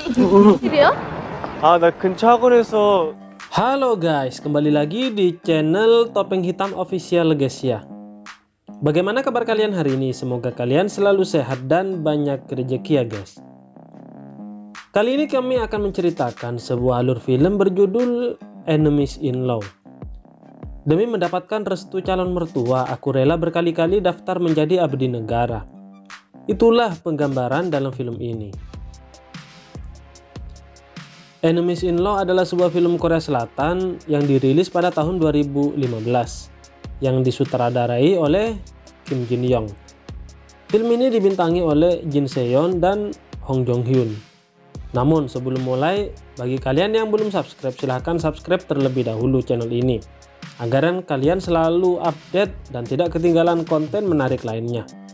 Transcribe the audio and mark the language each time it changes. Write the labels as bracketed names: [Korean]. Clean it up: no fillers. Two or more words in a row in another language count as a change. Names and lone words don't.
[Korean] 집이요? 나 근처 학원에서. [Indonesian] Halo guys, kembali lagi di channel Topeng Hitam Official guys ya. Bagaimana kabar kalian hari ini? Semoga kalian selalu sehat dan banyak rezeki ya guys. Kali ini kami akan menceritakan sebuah alur film berjudul Enemies in Law. Demi mendapatkan restu calon mertua, aku rela berkali-kali daftar menjadi abdi negara. Itulah penggambaran dalam film ini. Enemies in Law adalah sebuah film Korea Selatan yang dirilis pada tahun 2015 yang disutradarai oleh Kim Jin Young. Film ini dibintangi oleh Jin Se-yeon dan Hong Jong Hyun. Namun sebelum mulai, bagi kalian yang belum subscribe, silahkan subscribe terlebih dahulu channel ini agar kalian selalu update dan tidak ketinggalan konten menarik lainnya.